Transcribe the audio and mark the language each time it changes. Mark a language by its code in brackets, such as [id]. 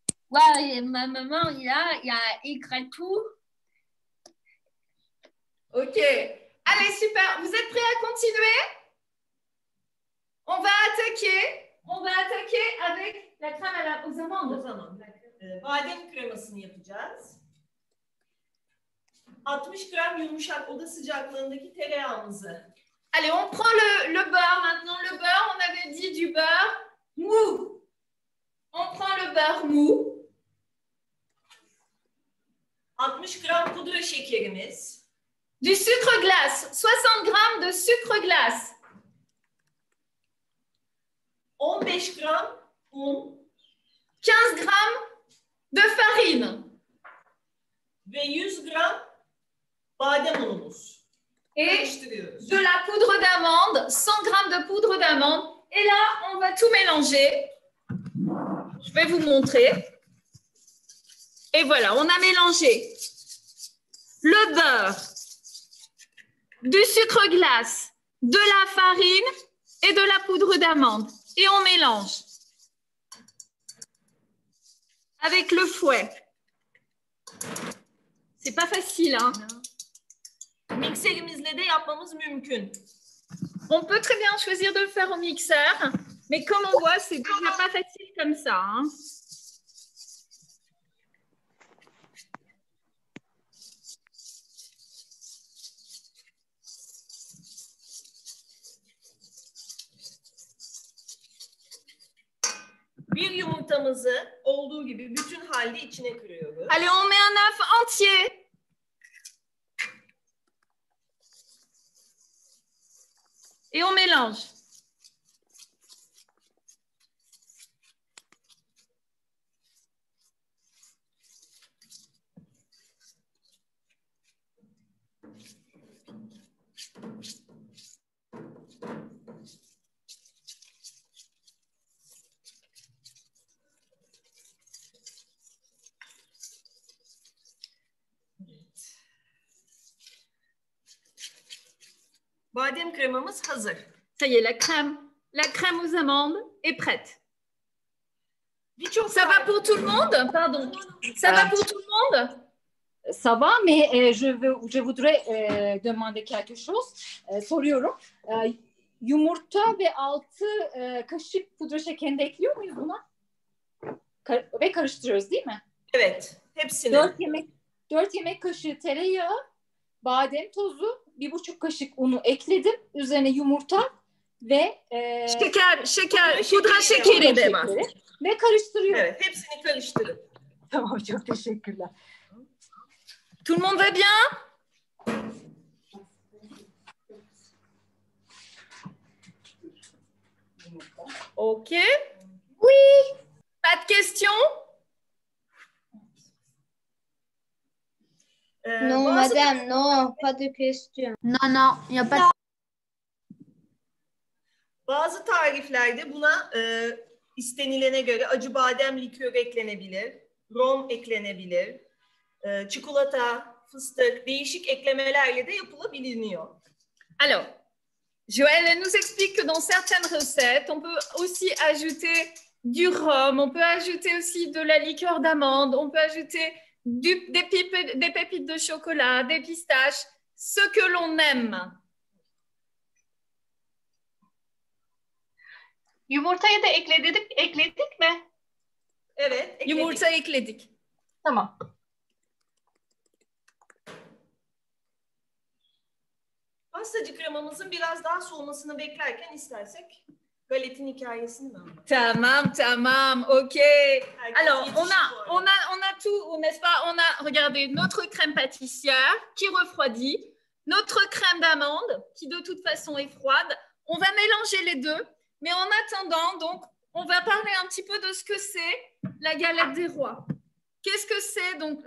[fr] Ouais, ma maman, il a écrit tout. Ok. Allez, super. Vous êtes prêts à continuer? On va attaquer avec la crème aux amandes. [tr] Badem kremasını yapacağız. 60 gram yumuşak oda sıcaklığındaki tereyağımızı. [fr] Allez, on prend le beurre maintenant. Le beurre, on avait dit du beurre mou. On prend le beurre mou. [tr] 60 gram pudra şekerimiz. [fr] Du sucre glace. 60 grammes de sucre glace. [tr] 15 gram un. [fr] 15 grammes de farine. [tr] Ve 100 gram badem unumuz. [fr] Et de la poudre d'amande, 100 grammes de poudre d'amande. Et là, on va tout mélanger. Je vais vous montrer. Et voilà, on a mélangé le beurre, du sucre glace, de la farine et de la poudre d'amande. Et on mélange avec le fouet. C'est pas facile, hein? [tr] Mikserimizle de yapmamız mümkün. [fr] On peut très bien choisir de le faire au mixeur, mais comme on voit, c'est déjà pas facile comme ça, hein? [tr] Bir yumurtamızı olduğu gibi bütün halde içine kırıyoruz. [fr] Allez, on met un œuf entier. Et on mélange. [tr] Badem kremamız hazır. [fr] Ça y est, la crème aux amandes est prête. Ça va pour tout le monde? Pardon. Ça va pour tout le monde? Ça va, mais je voudrais demander quelque chose. [tr] Soruyorum. Yumurta ve 6 kaşık pudra şekerini de ekliyor muyuz buna? Ve karıştırıyoruz değil mi? Evet. Hepsini. 4 yemek kaşığı tereyağı, badem tozu, 1,5 kaşık unu ekledim. Üzerine yumurta ve şeker, pudra şekeri de var. Ve karıştırıyorum. Evet, hepsini karıştırın. Tamam, çok teşekkürler. [fr] Tout le monde va bien? Ok. Oui. Pas de questions? Non, madame, non, pas de question. Non, non, il n'y a pas de... [tr] Bazı tariflerde buna istenilene göre acı badem likörü eklenebilir, rom eklenebilir, çikolata, fıstık, değişik eklemelerle de yapılabiliyor. [fr] Alors, Joël nous explique que dans certaines recettes, on peut aussi ajouter du rhum, on peut ajouter aussi de la liqueur d'amande, on peut ajouter des pépites de chocolat, des pistaches, ce que l'on aime. [tr] Yumurtayı da ekledik mi? Evet, ekledik. Yumurta ekledik. Tamam. Pastacı kremamızın biraz daha soğumasını beklerken istersek galetin hikayesini mi anlatalım? Tamam, tamam, ok. [fr] Alors, on a tout, n'est-ce pas? On a, regardez, notre crème pâtissière qui refroidit, notre crème d'amande qui de toute façon est froide. On va mélanger les deux, mais en attendant, donc, on va parler un petit peu de ce que c'est la galette des rois. Qu'est-ce que c'est donc?